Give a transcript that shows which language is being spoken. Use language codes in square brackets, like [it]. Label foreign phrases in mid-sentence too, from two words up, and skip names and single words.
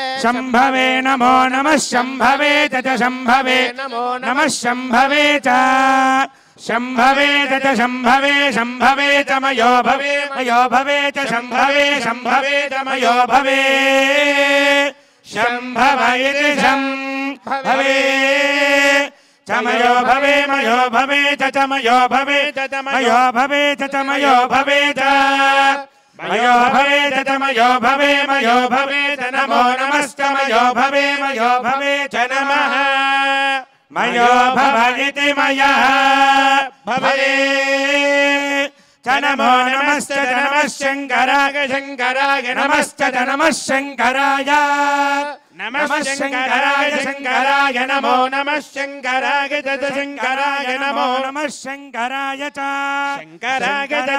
[sa] శంభవే నమో నమః శంభవే చ శంభవే నమః శంభవే చ శంభవే చ శంభవే శంభవే చ మయో భవే మయో భవే చ శంభవే శంభవే చ మయో భవే శంభవ ఇతి శంభవే చ మయో భవే మయో భవే చ మయో భవే చ మయో భవే చ మయో భవే చ मयो भवे च मयो भवे च नमो नमश्च मयो भवे च नमः मयो भव इति मया भवे च नमो नमश्च नमः शङ्कराय नमश्च नमः शङ्कराय नमः शङ्कराय नमो नमः शङ्कराय शङ्कराय नमो नमः शङ्कराय च शङ्कराय